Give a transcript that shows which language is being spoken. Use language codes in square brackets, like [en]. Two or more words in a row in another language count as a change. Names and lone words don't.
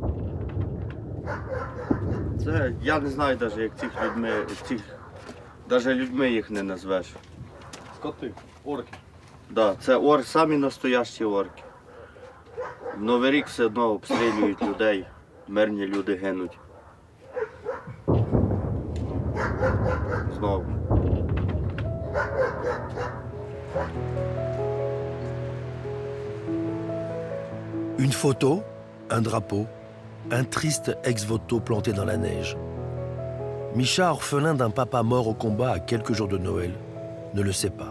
[uk] Це, я не знаю навіть, як навіть людьми їх не назвеш. Скоти, орки. Да, це самі настоящі орки. В Новий рік все одно обстрілюють людей, мирні люди гинуть. Знову. [fr] Une photo, un drapeau, un triste ex-voto planté dans la neige. Misha, orphelin d'un papa mort au combat à quelques jours de Noël, ne le sait pas.